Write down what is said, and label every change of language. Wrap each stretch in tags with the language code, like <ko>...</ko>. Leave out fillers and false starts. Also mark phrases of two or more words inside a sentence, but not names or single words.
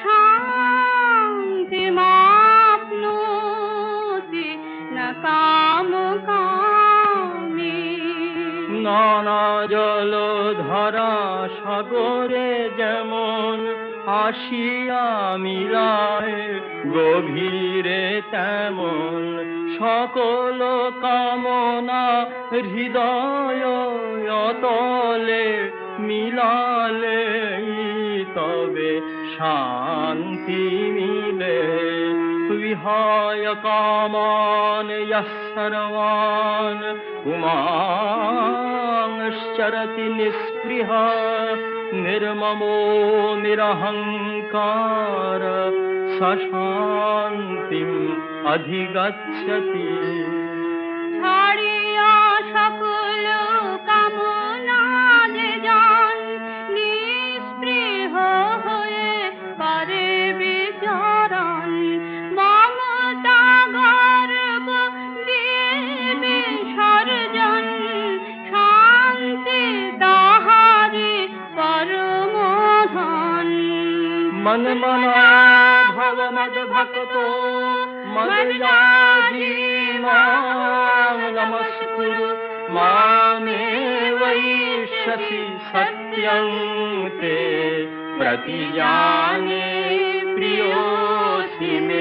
<sa>शान्तिमाप्नोति न कामकामी।</sa> <bn>নানা জলধারা সাগরে যেমন আসিয়া মিলায়, গভীরে তেমন সকল কামনা হৃদয় অতলে মিলালে তবে শান্তি মিলে।</bn> <sa>विहाय कामान यः सर्वान् पुमांश्चरति निःस्पृहः निर्ममो निरहङ्कार स शान्तिम् अधिगच्छति।</sa> <bn>ছাড়িয়া সকল কামনা যে জন নিঃস্পৃহ হয়ে করে বিচরণ, মমতা গর্ব দিয়ে বিসর্জন, শান্তি তাহারি পরম ধন।</bn> <sa>मन मना भव मद भक्तो मदयाजी मां नमस्कुरु मामे वैष्यसि सत्यं ते प्रतिजाने प्रियोऽसि मे।</sa>